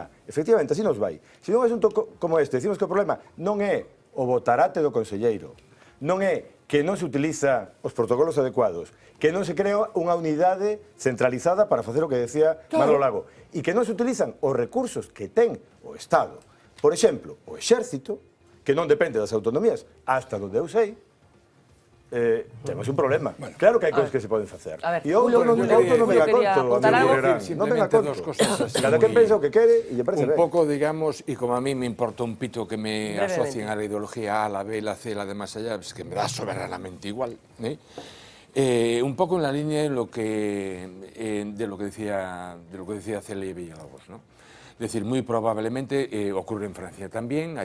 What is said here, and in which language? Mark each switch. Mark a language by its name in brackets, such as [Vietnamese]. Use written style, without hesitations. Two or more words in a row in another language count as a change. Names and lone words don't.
[Galician] Efectivamente, así nos vai. Se nun asunto como este, decimos que o problema non é o botarate do conselleiro, non é que non se utiliza os protocolos adecuados, que non se crea unha unidade centralizada para facer o que decía Manolo Lago, e que non se utilizan os recursos que ten o Estado. Por exemplo, o Exército, que non depende das autonomías, hasta onde eu sei, temos un problema. Claro que hai cousas que se poden facer. A ver, E outro non me a conto, non me a conto. Cada quen pensa o que quere e lle parece un ben. [Spanish] poco, digamos, y como a mí me importa un pito que me Brevemente. asocien a la ideología A, la B, la C, la de más allá, es que me da soberanamente igual. Un poco en la línea de lo que decía Celia Villalobos, ¿no? Es decir, muy probablemente ocurre en Francia también.